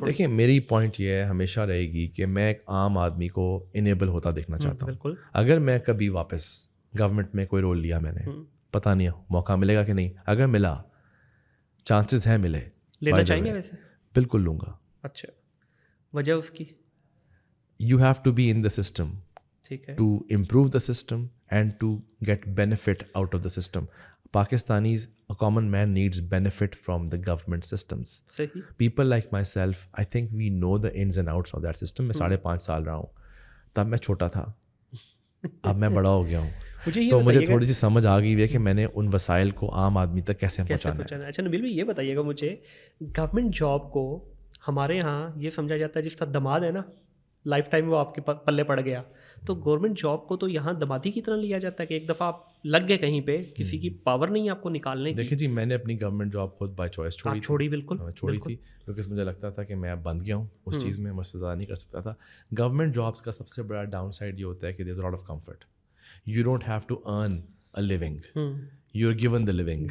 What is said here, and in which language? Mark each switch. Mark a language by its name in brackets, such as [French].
[Urdu] دیکھیں میری پوائنٹ یہ ہے, ہمیشہ رہے گی کہ میں ایک عام آدمی کو انیبل ہوتا دیکھنا چاہتا ہوں. بالکل. اگر میں کبھی واپس گورنمنٹ میں کوئی رول لیا میں نے, پتہ نہیں موقع ملے گا کہ نہیں, اگر ملا, چانسز ہیں ملے, لینا چاہیں گے ویسے؟ بالکل لوں گا. اچھا, وجہ اس کی؟ [English] You have to be in the system to improve the system and to get benefit out of the system. Pakistanis, a common man needs benefit from the government systems. People like myself, I think we know the ins and outs of that system. [Urdu] میں 5.5 سال رہا ہوں, تب میں چھوٹا تھا, اب میں بڑا ہو گیا ہوں, تو مجھے تھوڑی سی سمجھ آ گئی ہے کہ میں نے ان وسائل کو عام آدمی تک کیسے پہنچانا ہے. اچھا نبیل بھائی, یہ بتائیے گا مجھے, گورنمنٹ جاب کو ہمارے یہاں یہ سمجھا جاتا ہے جس کا دماد ہے نا, لائف ٹائم وہ آپ کے پلے پڑ گیا, تو گورنمنٹ جاب کو تو یہاں دمادی کی طرح لیا جاتا ہے کہ ایک دفعہ آپ لگ گئے کہیں پہ, کسی کی پاور نہیں آپ کو نکالنے کی. دیکھیں جی, میں نے اپنی گورنمنٹ جاب خود بائی چوائس چھوڑی. بالکل چھوڑی تھی, کیونکہ مجھے لگتا تھا کہ میں اب بند گیا ہوں اس چیز میں, مجھ سے زیادہ نہیں کر سکتا تھا. گورنمنٹ جابس کا سب سے بڑا ڈاؤن سائڈ یہ ہوتا ہے کہ [English] There is a lot of comfort. You don't have to earn a living, you are given the living.